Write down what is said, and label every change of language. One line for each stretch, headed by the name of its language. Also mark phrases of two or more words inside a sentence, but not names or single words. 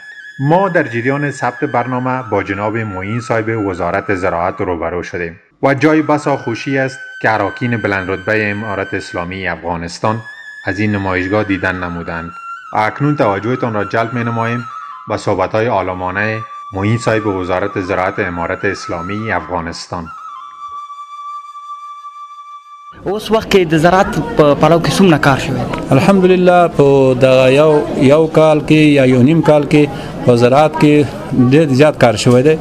Persian: ما در جریان ثبت برنامه با جناب معین صاحب وزارت زراعت روبرو شدیم و جای بسا خوشی است که اراکین بلند رتبه امارت اسلامی افغانستان از این نمایشگاه دیدن نمودند. اکنون توجهتان را جلب می نماییم به صحبت‌های عالمانه معین صاحب وزارت زراعت امارت اسلامی افغانستان.
Pashto: اوس وخت کې د زراعت په پړاو کې څومره کار شوی دی؟ الحمدلله په دغه یو کال کې یا یو نیم کال کې په زراعت کې ډېر زیات کار شوی دی.